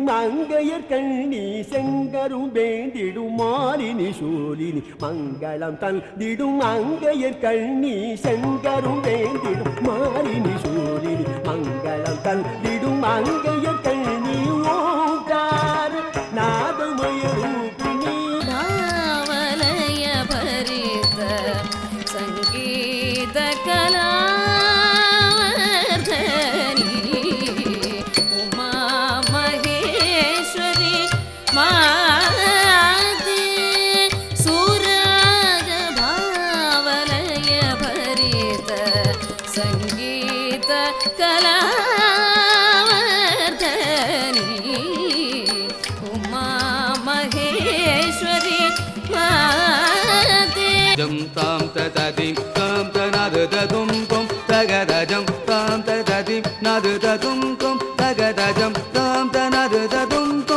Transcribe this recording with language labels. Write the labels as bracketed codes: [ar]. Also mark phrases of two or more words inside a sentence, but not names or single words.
[ta] மங்கையர் கண்ணி செங்கரும் வேந்திடும் மாலினி சூலினி மங்களம் தந்திடும் மங்கையர் கண்ணி செங்கரும் வேந்திடும் மாலினி சூலினி மங்களம் தந்திடும் மங்கையர் கண்ணி ஓங்கார நாதமய ரூபிணி [sa] ಭಾವಲಯ ಭರಿತ ಸಂಗೀತ ಕಲಾವರ್ಧನಿ ಉಮಾ ಮಹೇಶ್ವರಿ ಮಾತೆ ಸುರಾಗ ಭಾವಲಯ ಭರಿತ ಸಂಗೀತ ಕಲಾವರ್ಧನಿ ಉಮಾ ಮಹೇಶ್ವರಿ ಮಾತೆ जं तां तततिं तां तनादतुं तं तगदजं तां तततिं नादतुं तं तगदजं तां तनादतुं